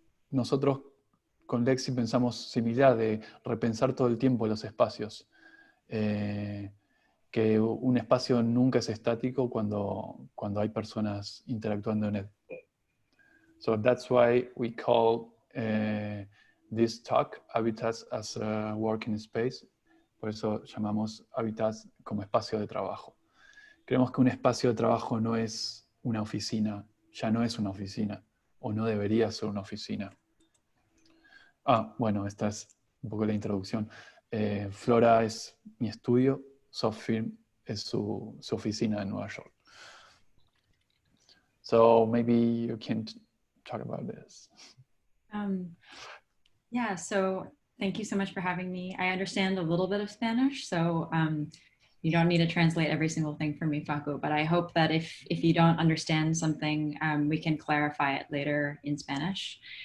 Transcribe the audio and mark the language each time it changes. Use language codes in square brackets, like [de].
[es] nosotros con Lexi pensamos similar, de repensar todo el tiempo los espacios, que un espacio nunca es estático cuando hay personas interactuando en él. [en] So that's why we call this talk Habitats as a Working Space. [es] Por eso llamamos Habitats como espacio de trabajo. Creemos que un espacio de trabajo no es una oficina, ya no es una oficina, o no debería ser una oficina. Bueno, esta es un poco la introducción. Flora es mi estudio, Softfilm es su oficina en Nueva York. [en] So maybe you can talk about this. Yeah, so thank you so much for having me. I understand a little bit of Spanish, so you don't need to translate every single thing for me, Facu, but I hope that if you don't understand something, we can clarify it later in Spanish.